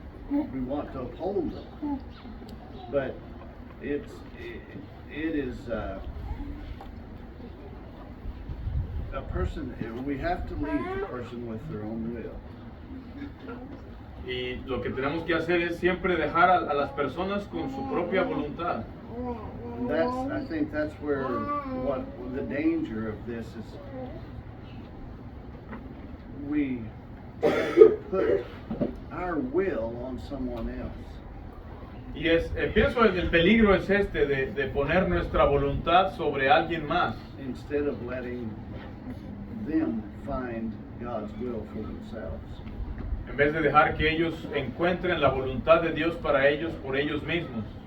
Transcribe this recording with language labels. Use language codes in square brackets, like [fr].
[en] We want to uphold them, but it is a person. We have to leave the person with their own will. [es] Y lo que tenemos que hacer es siempre dejar a las personas con su propia voluntad. [en] And I think that's where what the danger of this is. We put our will on someone else. [es] Y pienso el peligro es de poner nuestra voluntad sobre alguien más. [en] Instead of letting them find God's will for themselves. [es] En vez de dejar que ellos encuentren la voluntad de Dios para ellos por ellos mismos.